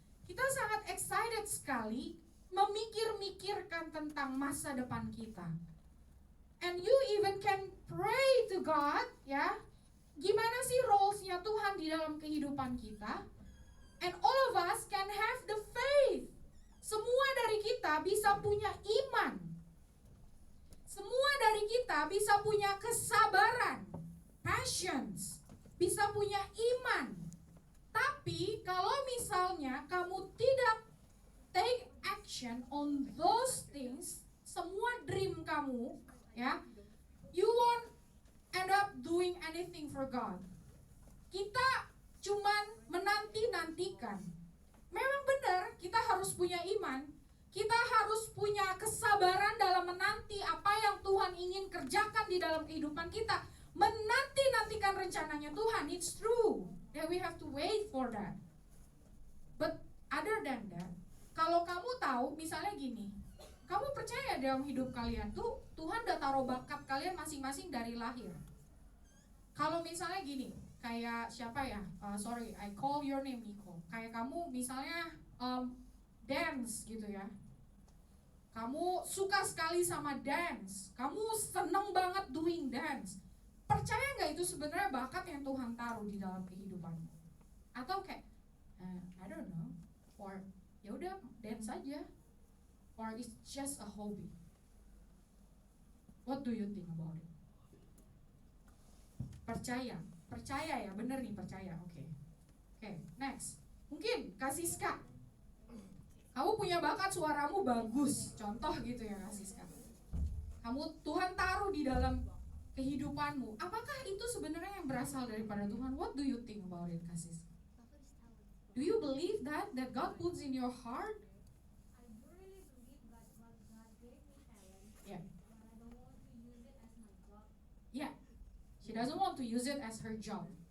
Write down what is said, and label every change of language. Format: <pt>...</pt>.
<id>Kita sangat excited sekali memikir-mikirkan tentang masa depan kita.</id> <en>And you even can pray to God,</en> <id>ya. Gimana sih roles-nya Tuhan di dalam kehidupan kita?</id> <en>And all of us can have the faith.</en> <id>Semua dari kita bisa punya iman. Semua dari kita bisa punya kesabaran, passions, bisa punya iman. Tapi kalau misalnya kamu tidak</id> <en>take action on those things,</en> <id>semua dream kamu,</id> <en>ya, you won't end up doing anything for God.</en> <id>Kita cuman menanti-nantikan. Memang benar, kita harus punya iman. Kita harus punya kesabaran dalam menanti apa yang Tuhan ingin kerjakan di dalam kehidupan kita. Menanti-nantikan rencananya Tuhan.</id> <en>It's true that we have to wait for that. But other than that,</en> <id>kalau kamu tahu, misalnya gini, kamu percaya dalam hidup kalian tuh Tuhan udah taruh bakat kalian masing-masing dari lahir. Kalau misalnya gini, kayak siapa ya?</id> <en>Sorry, I call your name Nico.</en> <id>Kayak kamu misalnya dance gitu ya. Kamu suka sekali sama dance. Kamu seneng banget</id> <en>doing dance.</en> <id>Percaya nggak itu sebenarnya bakat yang Tuhan taruh di dalam kehidupanmu? Atau kayak,</id> <en>I don't know, or</en> <id>ya udah dance aja,</id> <en>or it's just a hobby. What do you think about it?</en> <id>Percaya ya, bener nih percaya. Oke, next. Mungkin Kak Siska, kamu punya bakat, suaramu bagus, contoh gitu ya Kak Siska. Kamu Tuhan taruh di dalam kehidupanmu. Apakah itu sebenarnya yang berasal daripada Tuhan?</id> <en>What do you think about it, Kak Siska? Do you believe that God puts in your heart? I do really believe that God gave me talent. Yeah. But I don't want to use it as my job. Yeah. She doesn't want to use it as her job.</en>